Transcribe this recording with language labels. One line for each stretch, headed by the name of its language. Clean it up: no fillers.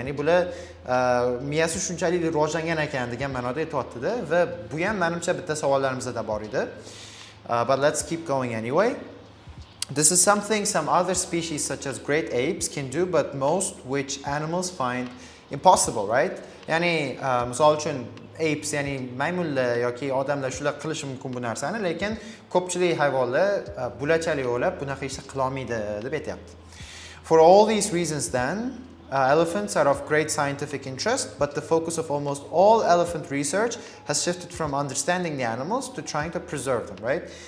Uzbek: Ya'ni bular miyasi shunchalik rivojlangan ekan degan ma'noda aytayotdi-da va bu ham menimcha bitta savollarimizda bor edi.
English: But let's keep going anyway. This is something some other species such as great apes can do, but most which animals find impossible, right?
Uzbek: Ya'ni misol uchun apes, ya'ni maymunlar yoki odamlar shular qilishi mumkin bu narsani, lekin ko'pchilik hayvonlar bo'lachalik o'ylab bunaqa ishni qila olmaydi deb aytayapti.
English: For all these reasons then, elephants are of great scientific interest, but the focus of almost all elephant research has shifted from understanding the animals to trying to preserve them, right?